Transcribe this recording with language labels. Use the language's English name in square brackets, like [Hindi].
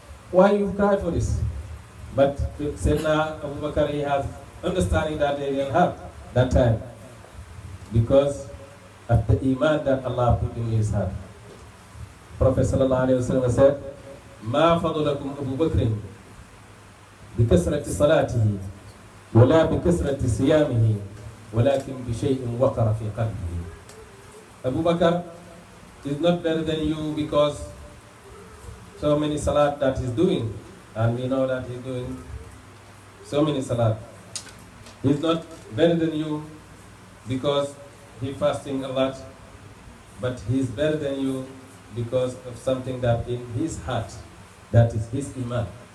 [English] Why you cry for this? But Sayyidina Abu Bakr, he has understanding that they didn't have that time. Because of the iman that Allah put in his heart. Prophet sallallahu alayhi wa sallam said, [Arabic] مَا فَضُلَكُمْ أَبُو بَكْرٍ بكثرة صلاته ولا بكثرة صيامه ولكن بشيء وقر في قلبه. [English] Abu Bakr is not better than you because so many salat that he's doing, and we know that he's doing so many salat. He's not better than you because he fasting a lot, but he's better than you because of something that in his heart, that is his iman.